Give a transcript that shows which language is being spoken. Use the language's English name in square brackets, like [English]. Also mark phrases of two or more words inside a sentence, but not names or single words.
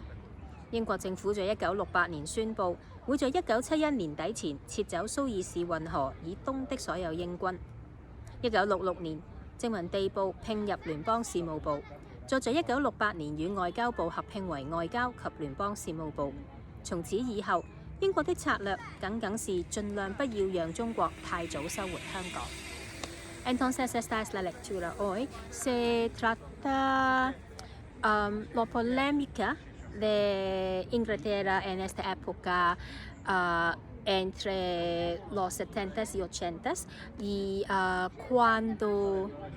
[Chinese] 英國政府在1968年宣布，會在1971年底前撤走蘇伊士運河以東的所有英軍。1966年，殖民地部併入聯邦事務部，再在1968年與外交部合併為外交及聯邦事務部。從此以後，英國的策略僅是盡量不要讓中國太早收回香港。 [Spanish] Entonces esta es la lectura hoy. Se trata la polémica de Inglaterra en esta época entre los 70s y 80s y cuando